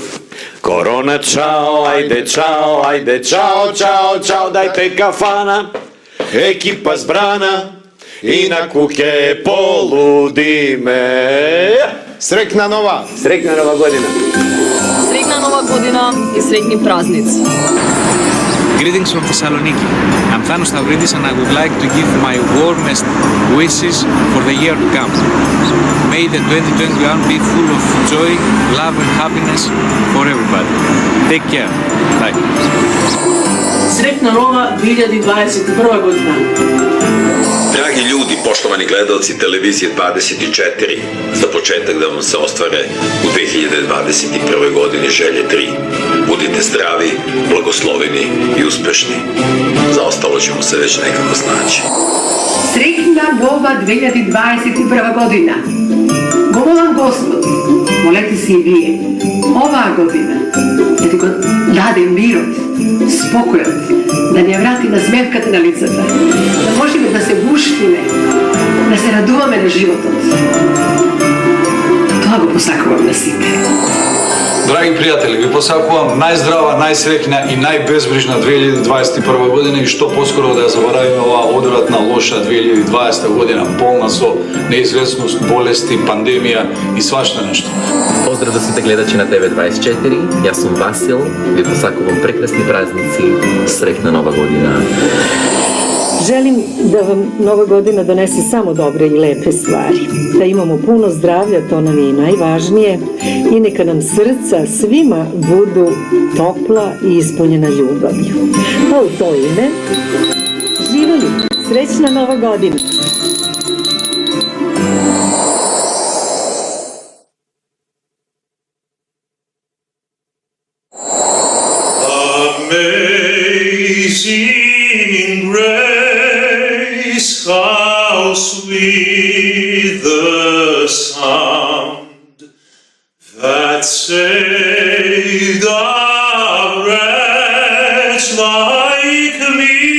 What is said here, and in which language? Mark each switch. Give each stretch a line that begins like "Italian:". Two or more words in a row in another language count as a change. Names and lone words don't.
Macedonian: Корона, чао, ајде, чао, ајде, чао, чао, чао, дајте кафана, екипа збрана, и на куќе полудиме. Срекна нова година. Срекна нова година и срекни празници.
English: Greetings from Thessaloniki. I'm Thanos Stavridis and I would like to give my warmest wishes for the year to come. May the 2021 be full of joy, love and happiness for everybody. Take care. Bye.
Macedonian: Срекна нова 2021 година.
Serbian: Драги ljudi, poštovani gledalci Televizije 24, za početak da vam se ostvare u 2021. godini želje 3. Budite zdravi, blagosloveni i uspešni. Za ostalo ćemo se već nekako snaći. Srećna nova 2021 godina.
Macedonian: Го молам Господ, молете се и вие, оваа година, да ти го даде мирот, спокојот, да ни ја врати на смевката на лицата, да можеме да се буштиме, да се радуваме на животот. Тоа го посакувам на сите. Драги пријатели, ви посакувам најздрава, најсреќна и најбезбрижна 2021 година и што поскоро да ја заборавиме оваа одвратна, лоша 2020 година, полна со неизвестност, болести, пандемија и свашта нешто. Поздрав до сите гледачи на ТВ24, јас сум Васил, ви посакувам прекрасни празници, среќна нова година.
Serbian: Želim da vam Nova godina donese samo dobre i lepe stvari. Da imamo puno zdravlja, to nam je i najvažnije. I neka nam srca svima budu topla i ispunjena ljubavlju. Pa u to ime, živeli! Srećna Nova godina!
English: Amazing grace, how sweet the sound that saved a wretch like me.